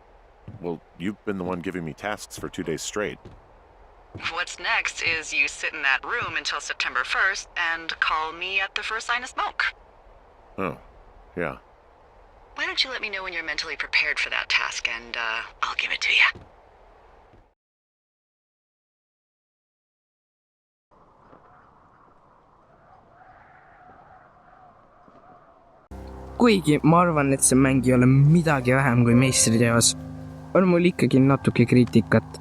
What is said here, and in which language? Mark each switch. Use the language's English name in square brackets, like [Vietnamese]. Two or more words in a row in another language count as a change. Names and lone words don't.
[English] Well, you've been the one giving me tasks for 2 days straight. What's next is you sit in that room until September 1st and call me at the first sign of smoke. Oh, yeah. Why don't you let me know when you're mentally prepared for that task and, I'll give it to you. [Estonian] Kuigi ma arvan, et see mäng ei ole midagi vähem kui meistriteos, on mul ikkagi natuke kriitikat.